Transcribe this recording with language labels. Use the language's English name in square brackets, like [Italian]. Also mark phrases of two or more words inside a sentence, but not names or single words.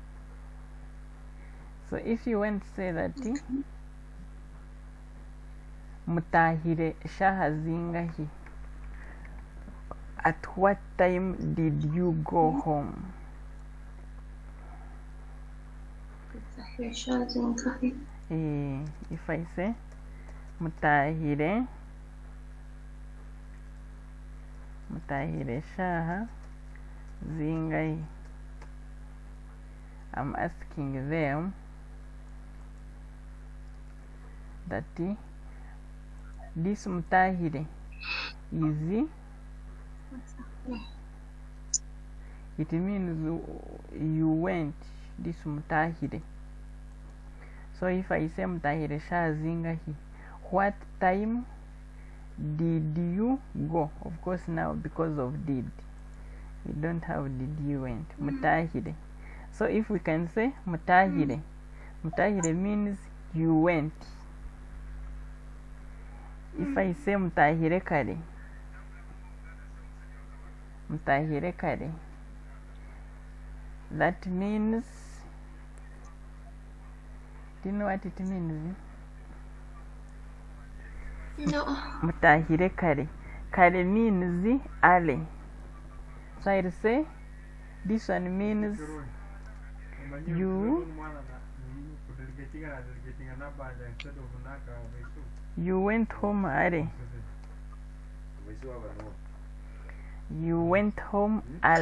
[English] So if you want to say that [Nyankole] mutahire shahazingahi, [English] at what time did you go home? If I say mutahire [Nyankole] shaha zingai, [English] I'm asking them that this mutahire is, it means you went, this mutahire. So if I say [Nyankole] mutahire shaha zingahi, [English] what time did you go? Of course now because of did, we don't have did you went. Mutahire. So if we can say mutahire, mutahire means you went. If I say [Nyankole] mutahire kare, mutahire kare, [English] that means, do you know what it means? No. [Nyankole] Mutahire kare. [English] Kare means early. So I'll say this one means you went home early. You went home early.